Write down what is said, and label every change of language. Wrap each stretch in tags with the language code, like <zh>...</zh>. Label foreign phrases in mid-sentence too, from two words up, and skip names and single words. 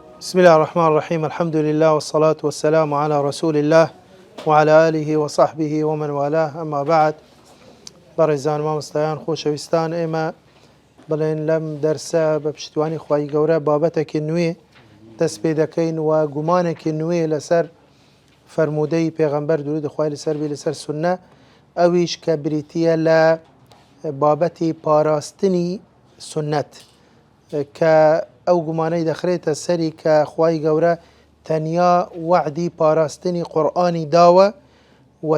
<ar>بسم الله الرحمن الرحيم. الحمد لله والصلاة والسلام على رسول الله وعلى آله وصحبه ومن والاه. أما بعد،</ar> <ckb>بەڕێزان مامۆستایان خۆشەویستان، ئێمە بڵێن لەم دەرسە بە پشتیوانی خوای گەورە بابەتێکی نوێ دەست پێ دەکەین و گومانێکی نوێ لەسەر فەرموودەی پێغەمبەر درود خوای لەسەر بێ لەسەر سونە، ئەویش کە بریتیە لە بابەتی پاراستنی سونەت، کە ئەو گومانەی دەخرێتە سەری کە خوای گەورە تەنیا وعدی پاراستنی قورئانی داوە و</ckb>